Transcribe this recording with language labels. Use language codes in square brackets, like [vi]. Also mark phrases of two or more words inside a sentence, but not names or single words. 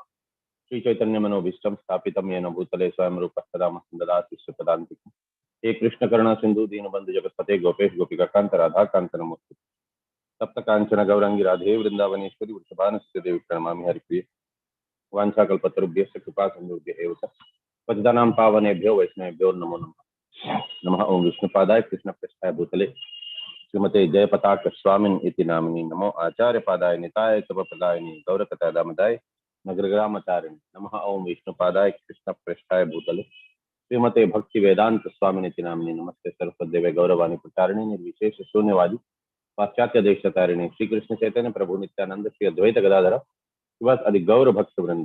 [sa] శ్రీ చైతన్య మనోభీష్టం స్థాపితం యేన భూతలే స్వయం రూప సదామస్తం దదాతి శ్రీపదాంతికం. హే కృష్ణ కరుణా సింధు దీనబంధు జగత్పతే గోపేష్ గోపికాంత రాధాకాంత నమోస్తు. సప్త కాంచన గౌరంగి రాధే వృందావనేశ్వరి వృషభానుసుతే దేవి ప్రణమామి హరిప్రియ. వాంఛాకల్పతరుభ్యశ్చ కృపా సింధుభ్యః ఏవ చ పతితానాం పావనేభ్యో వైష్ణవేభ్యో నమో నమః. నమః. ఓం విష్ణుపాదాయ కృష్ణ పృష్ఠాయ భూతలే శ్రీమతే జయపతాక స్వామిన్ ఇతి నామిని. నమో ఆచార్య పాదాయ నితాయ కృపప్రదాయని గౌరకతాదామదాయ నగరగ్రామచారిణి. నమః. ఓం విష్ణుపాదాయ కృష్ణ పృష్ఠాయ భూతలే శ్రీమతే భక్తి వేదాంత స్వామినితి నామిని. నమస్తే సరస్వదేవే గౌరవాణి ప్రచారిణి నిర్విశేష శూన్యవాది పాశ్చాత్య దేశతారిణి శ్రీకృష్ణ చైతన్య ప్రభు నిత్యానంద శ్రీ అద్వైత గదాధర శివాస్ అది గౌర భక్త వృంద.